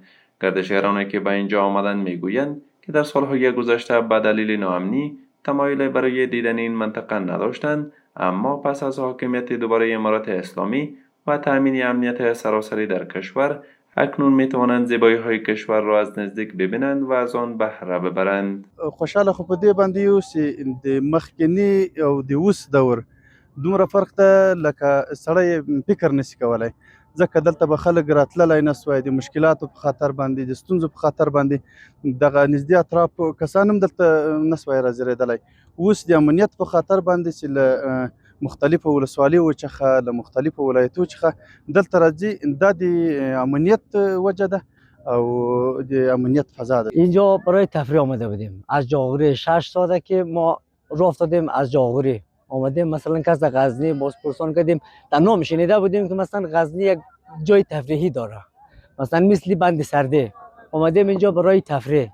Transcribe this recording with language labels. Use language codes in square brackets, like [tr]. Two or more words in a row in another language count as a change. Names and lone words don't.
[fa] گردشگرانی که به اینجا آمدند می گویند که در سالهای گذشته به دلیل ناامنی تمایل برای دیدن این منطقه نداشتند، اما پس از حاکمیت دوباره امارات اسلامی و تأمین امنیت سراسری در کشور اکنون می توانند زیبایی های کشور را از نزدیک ببینند و از آن بهره ببرند. [ps] خوشحاله خو په دې باندې یو چې د مخکنی او د اوس دور دومره فرق ته لکه سړی فکر نشي کولی، ځکه دلته به خلک راتللی نه سوای د مشکلاتو په خاطر باندې د ستونزو په خاطر باندې دغه نږدې اطراف کسان هم دلته نه سوای راځرېدلی. اوس د امنیت په خاطر باندې چې له مختلفو ولسوالیو څخه له مختلفو ولایتو څخه دلته راځي، دا د امنیت وجه ده او د امنیت فضا ده. [fa] اینجا برای تفریح آمده بودیم. از جاغوری 6 ساعته که ما راه افتادیم، از جاغوری آمدیم مثلا کس غزنی بازپرسان کردیم، تنها شنیده بودیم که مثلا غزنی یک جای تفریحی داره، مثلا مثل بند سرده. آمدیم اینجا برای تفریح.